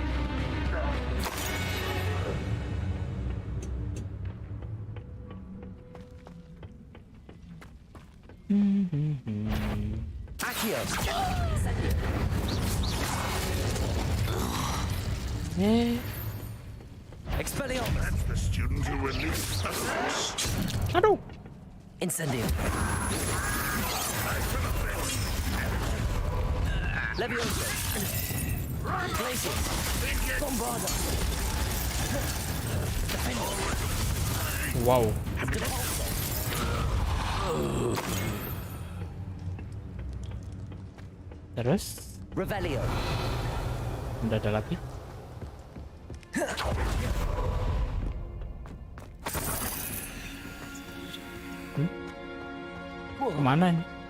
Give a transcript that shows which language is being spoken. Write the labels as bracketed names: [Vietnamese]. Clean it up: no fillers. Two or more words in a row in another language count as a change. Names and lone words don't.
[English] Accio. Expelliarmus. That's the student who released the force. [Indonesian] Aduh. Incendio. Levioso. Glacius. Bombarda. Wow. Terus? Revelio. Udah ada lagi? Kemana ini?